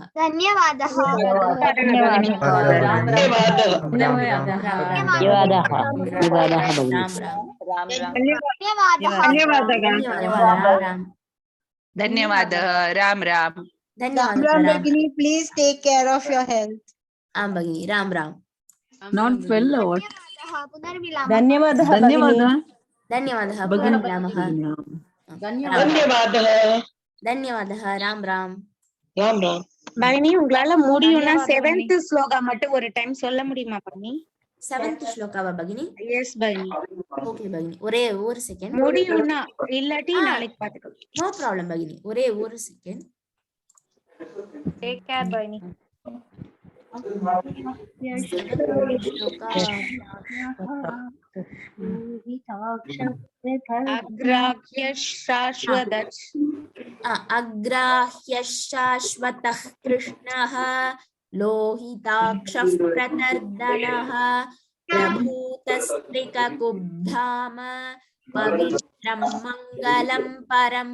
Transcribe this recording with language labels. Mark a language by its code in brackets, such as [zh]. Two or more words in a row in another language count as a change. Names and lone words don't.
[sa] धन्यवादः। धन्यवादः। राम राम। धन्यवादः भगिनी, [en] Please take care of your health. [sa] आं भगिनी। राम राम। [en] Not well or what? [sa] पुनर्मिलामः। धन्यवादः धन्यवादः। पुनर्मिलामः। धन्यवादः। राम राम। [ta] பகினி உங்களால முடியும்னா 7th ஸ்லோகா மட்டும் ஒரு டைம் சொல்ல முடியுமா பகினி? 7th ஸ்லோகாவா பகினி? எஸ் பகினி. ஓகே பகினி, ஒரே ஒரு செகண்ட். முடியும்னா இல்லாட்டி நாளைக்கு பாத்துக்கலாம். [en] no problem [ta] பகினி, ஒரே ஒரு செகண்ட். [en] take care [ta] பகினி. [sa] अग्राह्य शाश्वतः कृष्णः लोहिताक्षः प्रतर्दनः प्रभूतस्त्रिककुब्धाम पवित्रं मङ्गलं परम्।